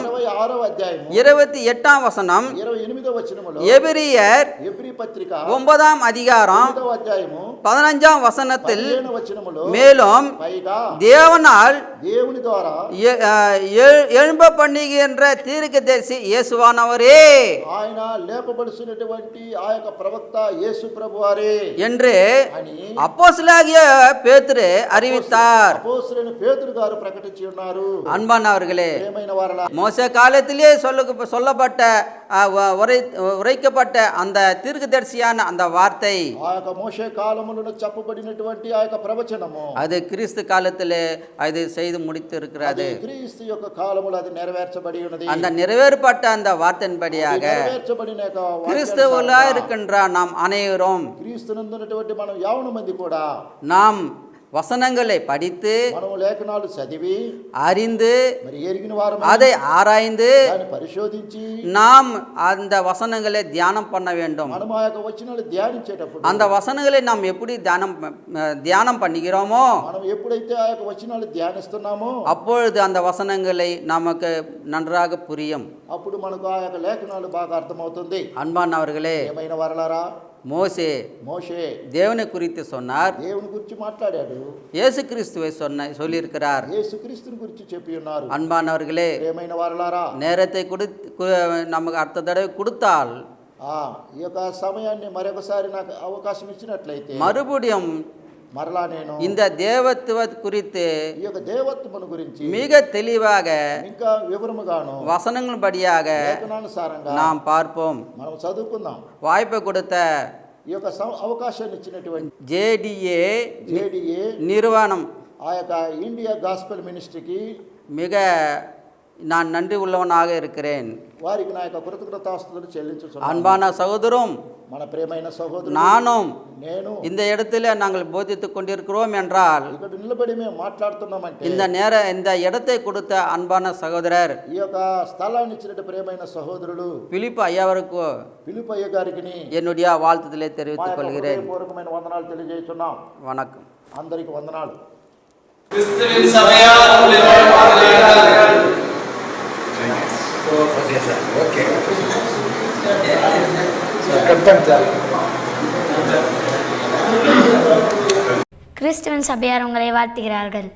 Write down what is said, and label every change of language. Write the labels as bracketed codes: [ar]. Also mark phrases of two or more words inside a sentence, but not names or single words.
[te] 26వ అధ్యాయము [ta] 28ஆம் వசனம் [te] 28వ వచనములో [ta] எபிரியர் [te] ఎబ్రీ పత్రిక [ta] 9ஆம் அதிகாரம் [te] 9వ అధ్యాయము [ta] 15ஆம் వசனத்தில் [te] 15వ వచనములో [ta] மேலும் [te] పైగా [ta] தேவனால் [te] దేవుని ద్వారా [ta] எழும்ப பண்ணுகின்ற தீர்க்கதரிசி இயேசுவானவரே [te] ఆయన లేపబడుతున్నటువంటి ఆ యొక్క ప్రవక్త యేసు ప్రభువారే [ta] என்று [te] అని [ta] அப்போஸ்தலனாகிய பேதுரு அறிவித்தார். [te] అపోస్తలుడైన పేతురు గారు ప్రకటించి ఉన్నారు. [ta] அன்பானவர்களே, [te] ప్రియమైన వారలా, [ta] மோசே காலத்திலே சொல்லப்பட்ட உரைக்கப்பட்ட அந்த தீர்க்கதரிசியான அந்த வார்த்தை [te] ఆ యొక్క మోషే కాలములో చెప్పబడినటువంటి ఆ యొక్క ప్రవచనము [ta] அது கிறிஸ்து காலத்திலே அது செய்து முடித்து இருக்கிறது. [te] అది క్రీస్తు యొక్క కాలములో అది నెరవేర్చబడి ఉన్నది. [ta] அந்த நிறைவேறப்பட்ட அந்த வார்த்தையின்படியாக [te] నెరవేర్చబడిన యొక్క [ta] கிறிஸ்துவுல இருக்கின்ற நாம் அனைவரும் [te] క్రీస్తునందున్నటువంటి మనం యావన మంది కూడా [ta] நாம் வசனங்களை படித்து [te] మనం లేఖనాలు చదివి [ta] அறிந்து [te] మరి ఎరిగిన వారమై [ta] அதை ஆராய்ந்து [te] దాన్ని పరిశోధించి [ta] நாம் அந்த வசனங்களை தியானம் பண்ண வேண்டும். [te] మనం ఆ యొక్క వచనాలు ధ్యానించేటప్పుడు [ta] அந்த వசனங்களை நாம் எப்படி தியானம் பண்ணுகிறோமோ [te] మనం ఎప్పుడైతే ఆ యొక్క వచనాలు ధ్యానిస్తున్నామో [ta] அப்பொழுது அந்த வசனங்களை நமக்கு நன்றாக புரியும். [te] అప్పుడు మనకు ఆ యొక్క లేఖనాలు బాగా అర్థమవుతుంది. [ta] அன்பானவர்களே, [te] ఏమైన వారలారా, [ta] மோசே [te] మోషే [ta] தேவனை குறித்து சொன்னார். [te] దేవుని గురించి మాట్లాడాడు. [ta] இயேசு கிறிஸ்துவை சொல்லியிருக்கிறார். [te] యేసుక్రీస్తుని గురించి చెప్పి ఉన్నారు. [ta] அன்பானவர்களே, [te] ఏమైన వారలారా, [ta] நேரத்தை நமக்கு அடுத்த தடவை கொடுத்தால் [te] ఈ యొక్క సమయాన్ని మరొకసారి నాకు అవకాశం ఇచ్చినట్లయితే [ta] மறுபடியும் [te] మరలా నేను [ta] இந்த தேவத்துவ குறித்து [te] ఈ యొక్క దేవత్వమును గురించి [ta] மிக தெளிவாக [te] ఇంకా వివరముగాను [ta] வசனங்கள் படியாக [te] లేఖనానుసారంగా [ta] நாம் பார்ப்போம். [te] మనం చదువుకుందాం. [ta] வாய்ப்பை கொடுத்த [te] ఈ యొక్క అవకాశాన్ని ఇచ్చినటువంటి [ta] ஜேடிஏ [te] జేడీఏ [ta] நிறுவனம் [te] ఆ యొక్క ఇండియా గాస్పెల్ మినిస్ట్రీకి [ta] மிக நான் நன்றி உள்ளவனாக இருக்கிறேன். [te] వారికి నా యొక్క కృతజ్ఞతాస్తుతులు చెల్లించుచున్నాను. [ta] அன்பான சகோதரும் [te] మన ప్రియమైన సహోదరుడు [ta] நானும் [te] నేను [ta] இந்த இடத்துல நாங்கள் போதித்துக் கொண்டிருக்கிறோம் என்றால் [te] ఇక్కడ నిలబడి మేము మాట్లాడుతున్నామంటే [ta] இந்த இடத்தை கொடுத்த அன்பான சகோதரர் [te] ఈ యొక్క స్థలాన్ని ఇచ్చినట్టు ప్రియమైన సహోదరుడు [ta] பிலிப்பு ஐயாவருக்கு [te] పిలుపు అయ్య గారికి [ta] என்னுடைய வாழ்த்துதலை தெரிவித்துக் கொள்கிறேன். [te] పూర్వకమైన వందనాలు తెలియజేస్తున్నాం. [ta] வணக்கம். [te] అందరికి వందనాలు. [ta] கிறிஸ்துவின் சபையார் உங்களை வாழ்த்துகிறார்கள். கிறிஸ்துவின் சபையார் உங்களை வாழ்த்துகிறார்கள்.